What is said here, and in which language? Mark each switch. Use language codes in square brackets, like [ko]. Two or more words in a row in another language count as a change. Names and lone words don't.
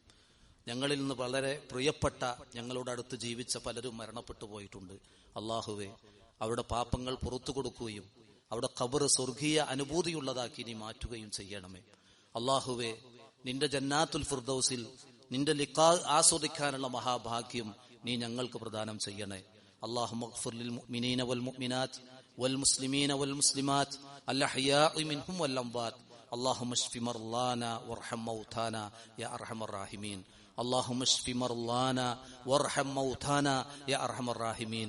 [ml] ഞങ്ങളിൽ നിന്ന് വളരെ പ്രിയപ്പെട്ട ഞങ്ങളോട് അടുത്ത് ജീവിച്ച പലരും മരണപ്പെട്ടു പോയിട്ടുണ്ട്. അള്ളാഹുവെ, അവരുടെ പാപങ്ങൾ പുറത്തു കൊടുക്കുകയും അവിടെ ഖബർ സ്വർഗീയ അനുഭൂതിയുള്ളതാക്കി നീ മാറ്റുകയും ചെയ്യണമേ. അള്ളാഹുവെ, നിന്റെ ജന്നാത്തുൽ ഫിർദൗസിൽ നിന്റെ ലിഖാ ആസ്വദിക്കാനുള്ള മഹാഭാഗ്യം നീ ഞങ്ങൾക്ക് പ്രദാനം ചെയ്യണേ. [ar] اللهم اغفر للمؤمنين والمؤمنات والمسلمين والمسلمات الأحياء منهم والأموات. اللهم اشف مرضانا وارحم موتانا يا أرحم الراحمين. اللهم اشف مرضانا وارحم موتانا يا أرحم الراحمين.